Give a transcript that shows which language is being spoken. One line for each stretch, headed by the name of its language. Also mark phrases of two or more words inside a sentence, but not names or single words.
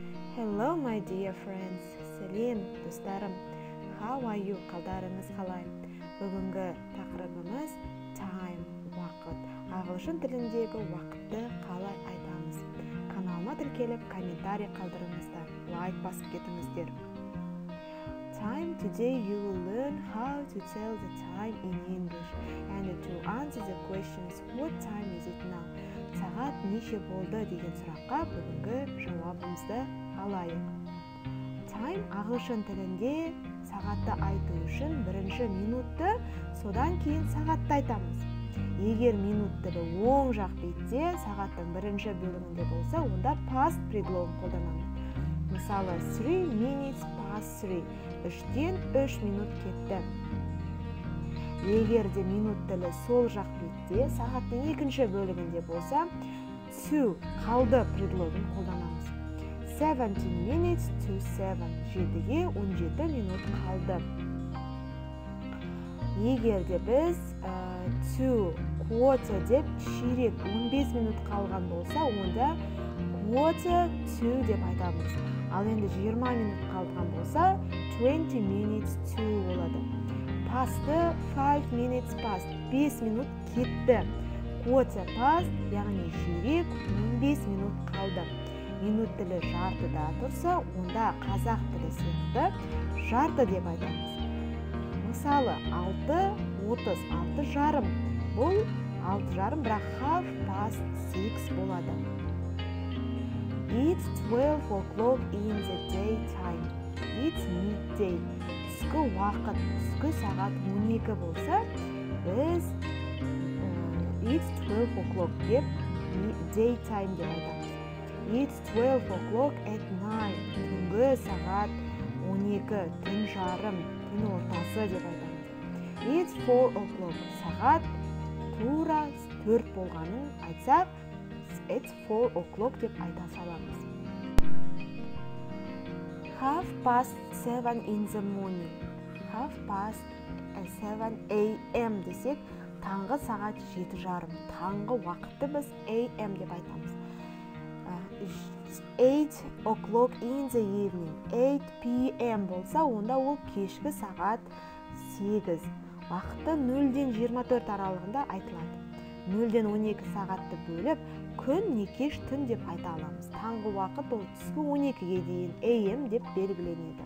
English: Hello my dear friends.
Kazakh: Сәлем достарым.
English: How are you?
Kazakh: Қалдарыңыз қалай? Бүгінгі тақырыбымыз time, уақыт. Ағылшын тіліндегі уақытты қалай айтамыз? Каналыма тіркеліп, комментарий қалдырыңыздар. Лайк басып кетіңіздер.
English: Time. Today you will learn how to tell the time in English and to answer the questions. What time is it now?
Kazakh: Сағат неше болды деген сұраққа бүгінгі жауабымызды алайық. Time ағылшын тілінде сағатты айту үшін бірінші минутты, содан кейін сағатты айтамыз. Егер минут тілі оң жақ бетте сағаттың бірінші бөлігінде болса, онда past предлогын қолданамыз. Мысалы,
English: 3 minutes past 3.
Kazakh: 3-тен 3 минут кетті. Егер де минут тілі сол жақ бетте сағаттың екінші бөлігінде болса, 2 қалды предлогын қолданамыз.
English: 17 minutes to 7.
Kazakh: 7-ге 17 минут қалды. Егер де біз 2 quarter деп ширек 15 минут қалған болса, онда
English: quarter to
Kazakh: деп айтамыз. Ал енді 20 минут қалған болса,
English: 20 minutes to
Kazakh: болады. Past'ы
English: 5 minutes past.
Kazakh: 5 минут кетті.
English: Quarter past,
Kazakh: яғни ширек 15 минут қалды. Минут тілі жартыда тұрса, онда қазақ тілі сияқты жарты деп айтамыз. Мысалы, 6:30, 6:30. Бұл 6:30, бірақ
English: half past 6
Kazakh: болады.
English: It's 12 o'clock in the daytime. It's midday.
Kazakh: Түскі уақыт, түскі сағат 12 болса, біз
English: it's 12 o'clock
Kazakh: деп daytime деп айтамыз.
English: It's 12 o'clock at night.
Kazakh: Түнгі сағат 12, түн жарым, түн ортасы деп айтамыз.
English: It's 4 o'clock.
Kazakh: Сағат тура 4 болғанын айтсақ,
English: it's 4 o'clock
Kazakh: деп айта саламыз.
English: Half past 7 in the morning. Half past 7 a.m.
Kazakh: десек, таңғы сағат 7:30. Таңғы уақытты біз a.m. деп айтамыз.
English: 8 o'clock in the evening. 8 p.m.
Kazakh: болса, онда ол кешкі сағат 8. Уақытты 0-ден 24 аралығында айтылады. 0-ден 12 сағатты бөліп, күн не кеш түн деп айта аламыз. Таңғы уақыт ол түскі 12-ге дейін AM деп белгіленеді.